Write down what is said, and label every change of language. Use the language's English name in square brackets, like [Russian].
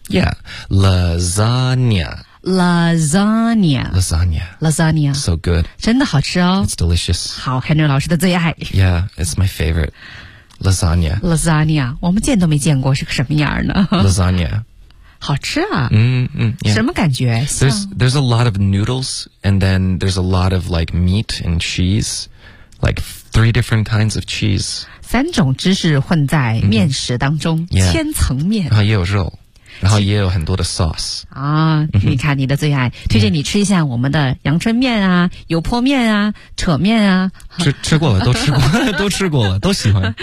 [English] Yeah, lasagna. Lasagna. Lasagna. Lasagna. So good. [Chinese] 真的好吃哦。 [English] It's delicious. [Chinese] 好 ，Henry 老师的最爱。 [English] Yeah, it's my favorite. Lasagna. Lasagna. [Chinese] 我们见都没见过是个什么样呢 [English] ？Lasagna. [Chinese] 好吃啊。 [English] Yeah. [Chinese] 什么感觉？ [English] There's a lot of noodles, and then there's a lot of like meat and cheese, like three different kinds of cheese. [Chinese] 三种芝士混在面食当中、 [English] mm-hmm. yeah. [Chinese] 千层面。然后也有肉，然后也有很多的 sauce. 啊、mm-hmm. 你看你的最爱，推荐你吃一下我们的阳春面啊、 [English] yeah. [Chinese] 油泼面啊、扯面啊。吃过了，都吃过了，都吃过了，都喜欢。